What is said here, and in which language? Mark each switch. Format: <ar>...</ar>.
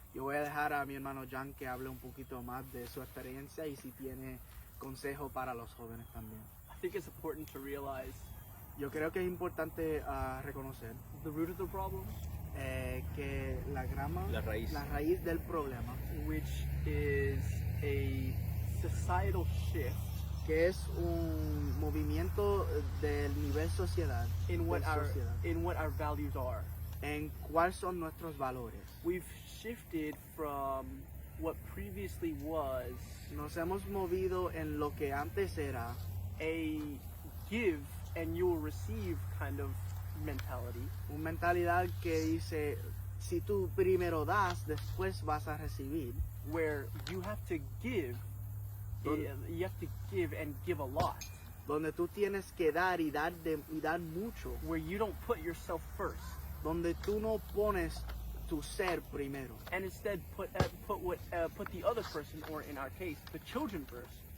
<es>Yo voy a dejar a mi hermano John que hable un poquito más de su experiencia y si tiene consejo para los jóvenes también.</es> <en>I think it's important to realize</en> <es>Yo creo que es importante reconocer</es> <en>the root of the problem,</en> <es>que la raíz del problema,</es> <en>which is a societal shift</en> <es>que es un movimiento del nivel sociedad,</es> <en>in what</en> <es>de</es> <en>our</en> <es>sociedad,</es> <en>in what our values are.</en> <es>en cuáles son nuestros valores.</es> <en>We've shifted from what previously was</en> <es>Nos hemos movido en lo que antes era</es> <en>a give and you will receive kind of mentality,</en> <es>una mentalidad que dice, si tú primero das, después vas a recibir,</es> <en>where you have to give, you have to give and give a lot,</en> <es>donde tú tienes que dar y dar mucho,</es> <en>where you don't put yourself first</en> <es>donde tú no pones tu ser primero,</es> <en>and instead put the other person, or in our case, the children first.</en>